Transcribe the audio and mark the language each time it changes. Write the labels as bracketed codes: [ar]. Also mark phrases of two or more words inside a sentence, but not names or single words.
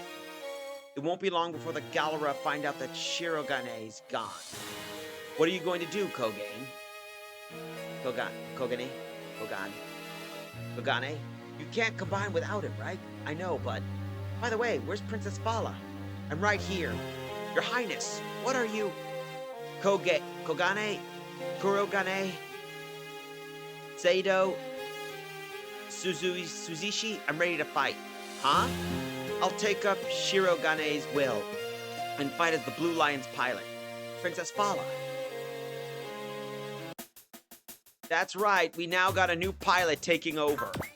[en] It won't be long before the Galera find out that Shirogane's gone. What are you going to do, Kogane? Kogane? You can't combine without him, right? I know, but... By the way, where's Princess Fala? I'm right here. Your Highness, what are you... Kurogane? Seido? Suzushi? I'm ready to fight. Huh? I'll take up Shirogane's will and fight as the Blue Lion's pilot. Princess Fala. That's right, we now got a new pilot taking over.